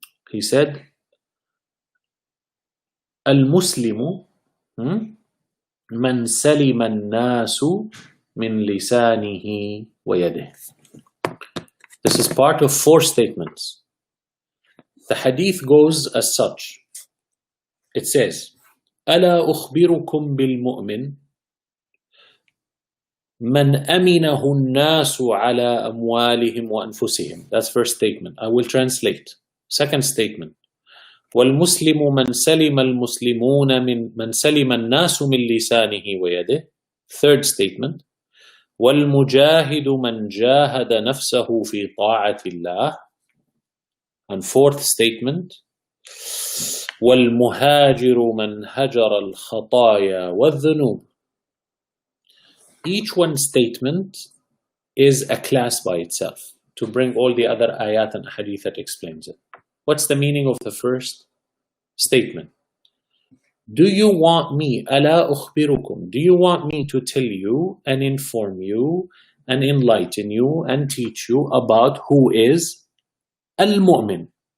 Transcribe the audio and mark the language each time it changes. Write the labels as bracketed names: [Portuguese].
[English] He said, [Arabic] Al-Muslimu man salima an-nasu min lisanihi wa yadihi. [English] This is part of 4 statements. The hadith goes as such. It says, [Arabic] ألا أخبركم بالمؤمن من أمنه الناس على أموالهم وأنفسهم. [English] That's first statement. I will translate. Second statement. [Arabic] والمسلم من سلم المسلمون من سلم الناس من لسانه ويده. [English] Third statement. [Arabic] والمجاهد من جاهد نفسه في طاعة الله. [English] And fourth statement. [Arabic] والمهاجر من هجر الخطايا والذنوب. [English] Each one statement is a class by itself to bring all the other ayat and hadith that explains it. What's the meaning of the first statement? Do you want me, [Arabic] ألا أخبركم, [English] do you want me to tell you and inform you and enlighten you and teach you about who is al-mu'min?